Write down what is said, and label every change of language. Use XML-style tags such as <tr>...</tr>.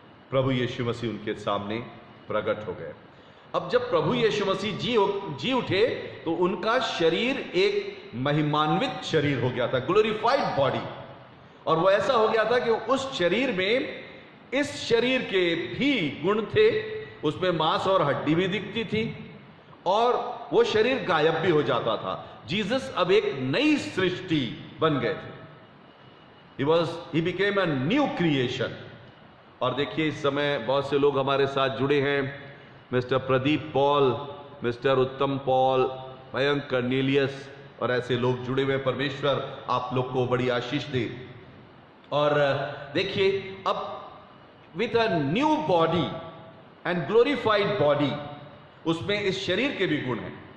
<hi>प्रभु यीशु मसीह उनके सामने प्रकट हो गए। अब जब प्रभु यीशु मसीह जी उठे तो उनका शरीर एक महिमान्वित शरीर हो गया था, ग्लोरीफाइड बॉडी। और वो ऐसा हो गया था कि उस शरीर में इस शरीर के भी गुण थे, उसमें मांस और हड्डी भी दिखती थी और वो शरीर गायब भी हो जाता था। जीसस अब एक नई सृष्टि बन गए थे।</hi> <en>he became a new creation।</en> <hi>और देखिए इस समय बहुत से लोग हमारे साथ जुड़े हैं, मिस्टर प्रदीप पॉल, मिस्टर उत्तम पॉल, मयंक कर्नेलियस और ऐसे लोग जुड़े हुए। परमेश्वर आप लोग को बड़ी आशीष दे। और देखिए अब</hi> <en>with a new body and glorified body,</en> <hi>उसमें इस शरीर के भी गुण हैं।</hi>